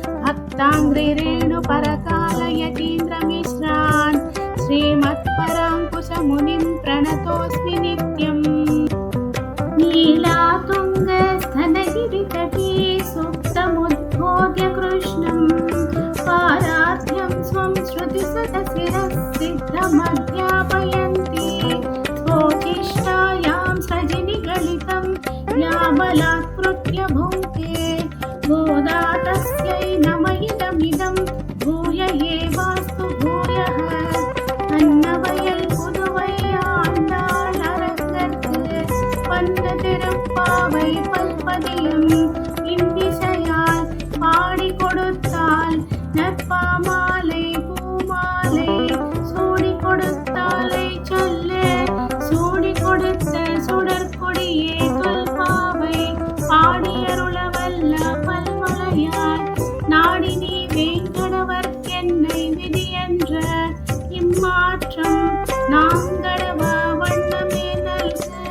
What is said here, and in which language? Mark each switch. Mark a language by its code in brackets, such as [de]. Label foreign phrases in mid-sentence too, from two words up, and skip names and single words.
[sa] भक्ताङ्घ्रिरेणुपरकालयतीन्द्रमिश्रान् श्रीमत्पराङ्कुशमुनिं प्रणतोऽस्मि नित्यम् नीलातुङ्गस्तनगिरितटी सुप्तमुद्बोध्य कृष्णं पारार्थ्यं स्वं श्रुतिसतशिरः सिद्धमध्यापयन्ति स्वोच्छिष्टायां सृजिनिगलितं या बलात्कृत्य भुङ्क्ते गोदा तस्यै नम इदमिदं भूय एवास्तु भूयः अन्नवयल् [ta] पुदुवै आण्डाळ் அரங்கற்கு பன்னதிருப்பாவை பல்பதியும் இன்னிசையால் பாடி கொடுத்தாள் நற்பாமாலை பூமாலை சூடி கொடுத்தாலை சொல்லே சூடி கொடுத்த சுடற்கொடியே தொல்பாவை பாடியருளவல்ல பல்வளையாய் நாடி நீ வேங்கடவர்க்கென்னை விதியென்ற இம்மாற்றம் நாங்கடவ வண்ணமே நல்க